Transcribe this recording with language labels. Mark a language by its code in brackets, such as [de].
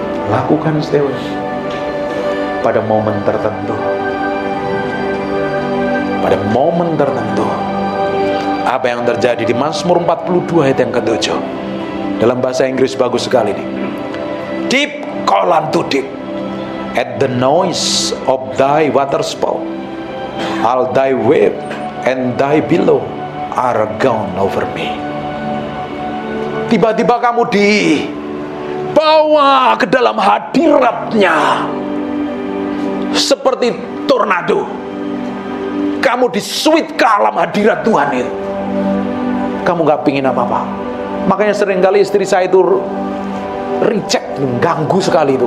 [id] Lakukan setiap pada momen tertentu. Pada momen tertentu. Apa yang terjadi di Mazmur 42 ayat yang ke-7. Dalam bahasa Inggris bagus sekali nih. [en] Deep call unto deep, at the noise of thy waterspout, all thy wave and thy billow are gone over me. [id] Tiba-tiba kamu dibawa ke dalam hadiratnya seperti tornado. Kamu disuit ke alam hadirat Tuhan itu. Kamu gak pingin apa-apa. Makanya seringkali istri saya itu reject, ganggu sekali itu.